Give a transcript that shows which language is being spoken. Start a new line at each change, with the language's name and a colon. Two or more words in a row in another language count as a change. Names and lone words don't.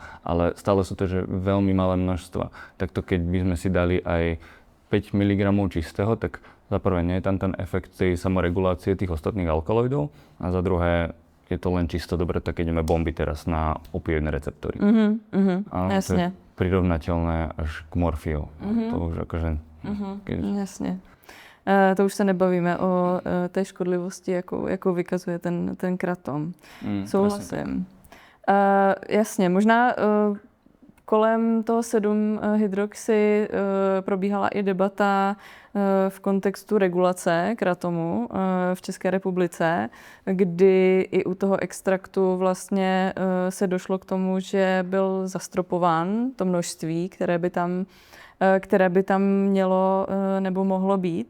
Slovak: Ale stále sú to že veľmi malé množstva. Takto keď by sme si dali aj 5 mg čistého, tak za prvé nie je tam ten efekt tej samoregulácie tých ostatných alkaloidov a za druhé je to len čisto dobre, tak keď ideme bomby teraz na opioidné receptory. Jasne. To je prirovnateľné až k morfiu. To už akože...
Czech: Jasně. To už se nebavíme o té škodlivosti, jakou vykazuje ten kratom. Souhlasím. Jasně, možná kolem toho 7-hydroxy probíhala i debata v kontextu regulace kratomu v České republice, kdy i u toho extraktu vlastně se došlo k tomu, že byl zastropován to množství, které by tam mělo nebo mohlo být.